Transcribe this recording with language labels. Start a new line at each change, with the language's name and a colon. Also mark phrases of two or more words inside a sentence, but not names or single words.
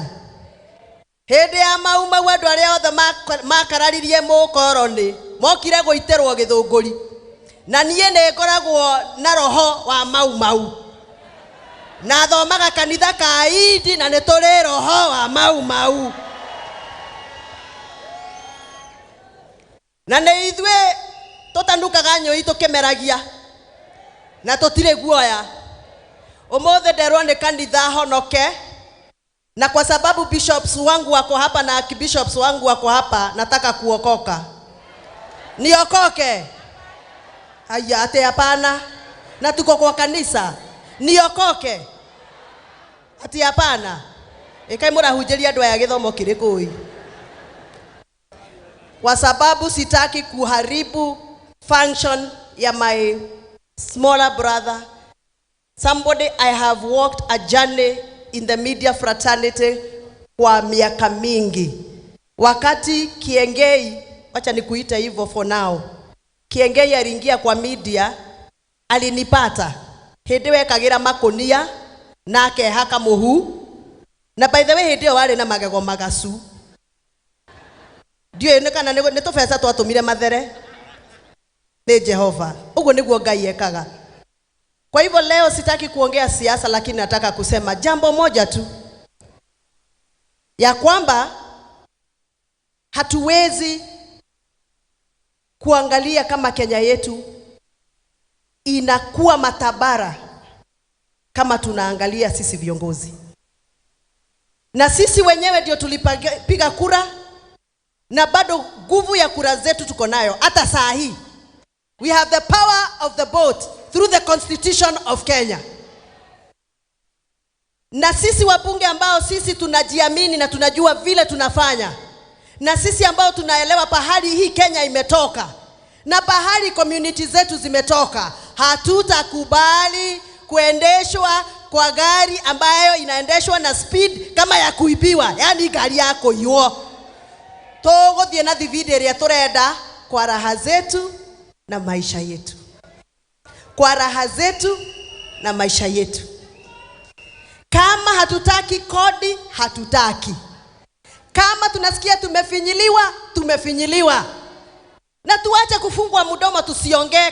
Kikuyu: Hĩndĩ ya mau andũ arĩa othe makararirie mũkoroni mokire gũitĩrwo Gĩthũngũri, na niĩ nĩ ngoragwo na roho wa mau na thomaga kanitha ka Indi na nĩ tũrĩ roho wa mau na nĩ ithuĩ tũtanukaga nyũi tũkĩmeragia na tũtirĩ guoya. Ũmũthĩ nderwo nĩ kanitha honoke,
Swahili: na kwa sababu bishops wangu wako hapa na archbishops wangu wako hapa, nataka kuokoka. Niokoke? Haya, ate hapana. Na tuko kwa kanisa. Niokoke? Ati hapana.
Kikuyu: Ekai mũrahunjĩria andũ aya gĩthomo kĩrĩkũ ĩ?
Swahili: Kwa sababu sitaki kuharibu function ya
English: my smaller brother. Somebody I have walked a journey in the media fraternity
Swahili: kwa miaka mingi. Wakati Kiengei, wacha nikuita hivyo
English: for now,
Swahili: Kiengei aliingia kwa media, alinipata.
Kikuyu: Hĩndĩ wekagira makonia na akehaka muhu, na
English: by the way
Kikuyu: hĩndĩ wale na magego magacu. Ndio kana nĩ tũbeca twatũmire mathere nĩ Jehova. Ũguo nĩguo Ngai ekaga.
Swahili: Kwa hivyo leo sitaki kuongea siasa, lakini nataka kusema jambo moja tu, ya kwamba hatuwezi kuangalia kama Kenya yetu inakuwa matabara kama tunaangalia sisi viongozi. Na sisi wenyewe ndio tulipiga kura, na bado nguvu ya kura zetu tuko nayo hata saa hii.
English: We have the power of the vote through the Constitution of Kenya.
Swahili: Na sisi wabunge ambao sisi tunajiamini na tunajua vile tunafanya, na sisi ambao tunaelewa pahali hii Kenya imetoka na pahali community zetu zimetoka, hatutakubali kuendeshwa kwa gari ambayo inaendeshwa na speed kama ya kuibiwa, yani gari yako hiyo.
Kikuyu: Tũgũthiĩ na thibidi ĩrĩa tũrenda
Swahili: kwa raha zetu na maisha yetu. Kwa raha zetu na maisha yetu. Kama hatutaki kodi, hatutaki. Kama tunasikia tumefinyiliwa, tumefinyiliwa. Na tuache kufungwa mdomo tusiongee.